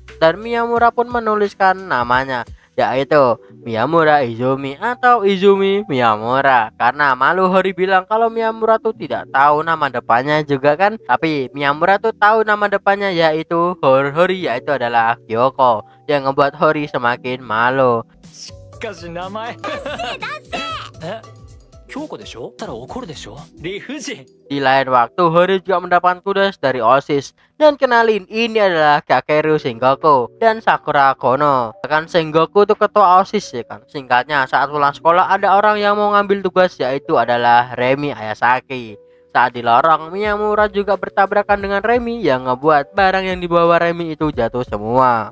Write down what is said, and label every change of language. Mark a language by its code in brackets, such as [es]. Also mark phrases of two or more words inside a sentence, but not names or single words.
[id] Dan Miyamura pun menuliskan namanya, yaitu Miyamura Izumi atau Izumi Miyamura. Karena malu Hori bilang kalau Miyamura tuh tidak tahu nama depannya juga kan. Tapi Miyamura tuh tahu nama depannya yaitu Hori, yaitu adalah Kyoko, yang ngebuat Hori semakin malu. [ja] しかし名前え、京子でしょ？たら怒るでしょ？理不尽。 [id] Di lain waktu Hori juga mendapat tugas dari OSIS dan kenalin ini adalah Kakeru Sengoku dan Sakura Kono. Kan Sengoku itu ketua OSIS ya kan. Singkatnya saat pulang sekolah ada orang yang mau ngambil tugas yaitu adalah Remi Ayasaki. Saat di lorong Miyamura juga bertabrakan dengan Remi yang ngebuat barang yang dibawa Remi itu jatuh semua.